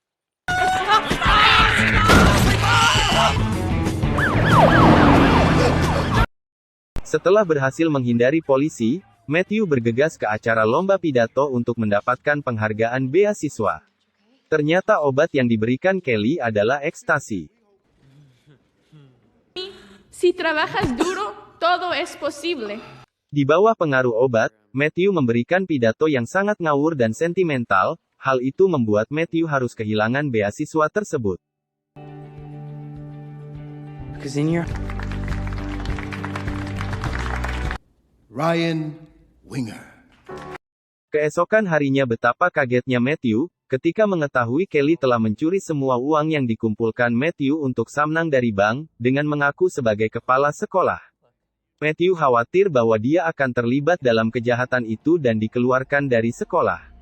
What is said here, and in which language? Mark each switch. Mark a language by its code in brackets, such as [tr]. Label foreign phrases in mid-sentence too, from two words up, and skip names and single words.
[id] Setelah berhasil menghindari polisi, Matthew bergegas ke acara lomba pidato untuk mendapatkan penghargaan beasiswa. Ternyata obat yang diberikan Kelly adalah ekstasi. [es] Si trabajas duro, todo es posible. [id] Di bawah pengaruh obat, Matthew memberikan pidato yang sangat ngawur dan sentimental. Hal itu membuat Matthew harus kehilangan beasiswa tersebut. [en] Because in your Ryan Winger. [id] Keesokan harinya betapa kagetnya Matthew, ketika mengetahui Kelly telah mencuri semua uang yang dikumpulkan Matthew untuk samnang dari bank, dengan mengaku sebagai kepala sekolah. Matthew khawatir bahwa dia akan terlibat dalam kejahatan itu dan dikeluarkan dari sekolah.